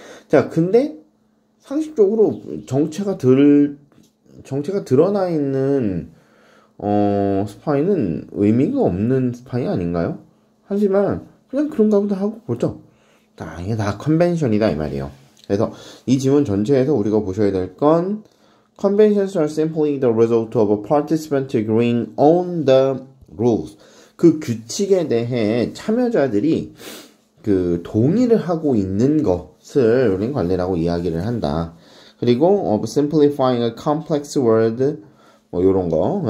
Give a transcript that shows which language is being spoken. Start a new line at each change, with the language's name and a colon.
Korean: 자, 근데, 상식적으로 정체가 드러나 있는, 스파이는 의미가 없는 스파이 아닌가요? 하지만, 그냥 그런가 보다 하고 보죠. 이게 다 컨벤션이다, 이 말이에요. 그래서, 이 지문 전체에서 우리가 보셔야 될 건,
English: Conventions are simply the result of a participant agreeing on the rules.
Korean: 그 규칙에 대해 참여자들이 동의를 하고 있는 것을 우리는 관례라고 이야기를 한다. 그리고,
English: of simplifying a complex word,
Korean: 뭐 요런 거.